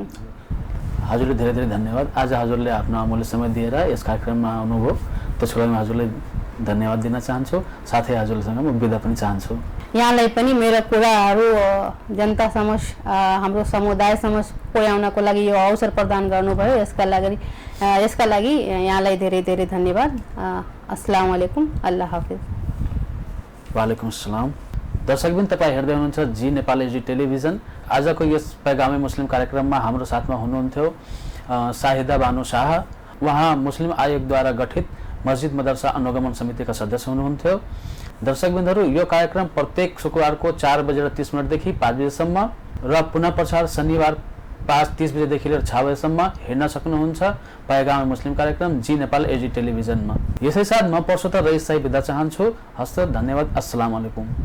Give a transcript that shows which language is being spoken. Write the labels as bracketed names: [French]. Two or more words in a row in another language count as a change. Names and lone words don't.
[Nepali] हजुरले धेरै धेरै धन्यवाद। आज हजुरले आफ्नो अमूल्य समय दिएर यस कार्यक्रममा आउनुभयो, त्यसको लागि हजुरले धन्यवाद दिन चाहन्छु। साथै हजुरसँग म बिदा पनि चाहन्छु। यहाँलाई पनि मेरो कुराहरू जनता समक्ष, हाम्रो समुदाय समक्ष पुर्याउनको लागि यो अवसर प्रदान गर्नुभयो, यसका लागि यहाँलाई धेरै धेरै धन्यवाद। [Arabic] السلام عليكم, [Urdu] اللہ حافظ. [Arabic] وعليكم السلام. [Nepali] दर्शकबिन, तपाईँ हेर्दै हुनुहुन्छ जी नेपाल एचडी टेलिभिजन। आजको यस पैगामे मुस्लिम कार्यक्रममा हाम्रो साथमा हुनुहुन्थ्यो साहिदा बानु शाह। उहाँ मुस्लिम आयोगद्वारा गठित मस्जिद मदरसा अनुगमन समितिका सदस्य हुनुहुन्थ्यो। दर्शकबिन्दहरू, यो कार्यक्रम प्रत्येक शुक्रबारको 4:30 देखि 5 बजेसम्म र पुनः प्रसार शनिबार 5:30 बजेदेखि लिएर 6 बजेसम्म हेर्न सक्नुहुन्छ पैगामे मुस्लिम कार्यक्रम जी नेपाल एचडी टेलिभिजनमा। यसै साथ म परशुराम रईस साहिब बिदा चाहन्छु। हस्त, धन्यवाद। [Arabic] السلام عليكم.